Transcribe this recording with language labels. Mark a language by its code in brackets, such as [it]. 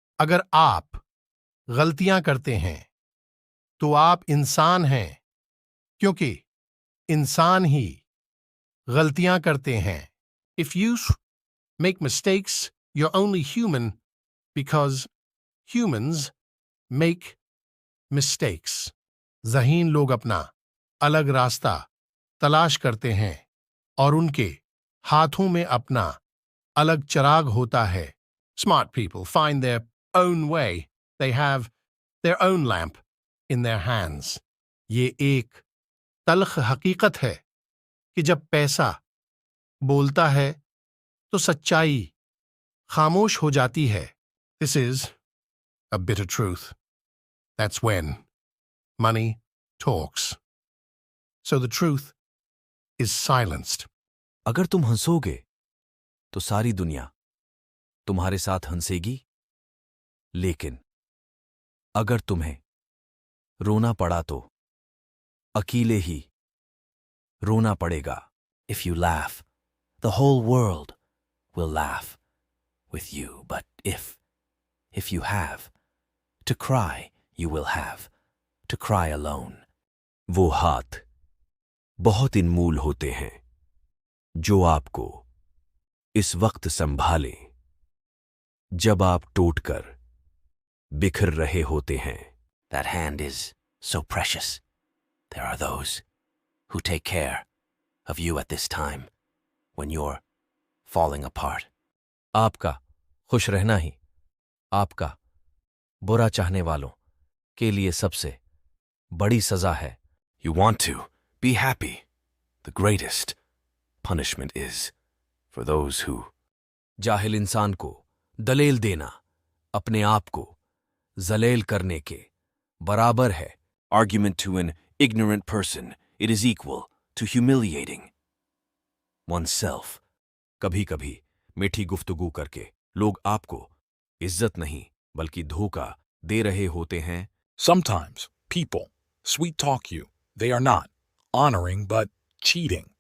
[hi] अगर आप गलतियां करते हैं तो आप इंसान हैं, क्योंकि इंसान ही गलतियां करते हैं. [en] If you make mistakes, you're only human because humans make mistakes. [hi] ज़हीन लोग अपना अलग रास्ता तलाश करते हैं और उनके हाथों में अपना अलग चिराग होता है. [en] Smart people find their own way. They have their own lamp in their hands. [hi] ये एक तल्ख हकीकत है कि जब पैसा बोलता है तो सच्चाई खामोश हो जाती है. [en] This is a bitter truth. That's when money talks. So the truth is silenced. [hi] अगर तुम हंसोगे तो सारी दुनिया तुम्हारे साथ हंसेगी, लेकिन अगर तुम्हें रोना पड़ा तो अकेले ही रोना पड़ेगा. [en] If you laugh, the whole world will laugh with you. But if you have to cry, you will have to cry alone. [hi] वो हाथ बहुत अनमोल होते हैं जो आपको इस वक्त संभालें जब आप टूटकर बिखर रहे होते हैं. [en] That hand is so precious. There are those who take care of you at this time when you're falling apart. [hi] आपका खुश रहना ही आपका बुरा चाहने वालों के लिए सबसे बड़ी सजा है. [en] You want to be happy. The greatest punishment is for those who. [hi] जाहिल इंसान को दलेल देना अपने आप को जलेल करने के बराबर है. [en] Argument to an ignorant person, it is equal to humiliating oneself. [hi] कभी कभी मीठी गुफ्तगू करके लोग आपको इज्जत नहीं बल्कि धोखा दे रहे होते हैं. [en] Sometimes people sweet talk you. They are not honoring but cheating.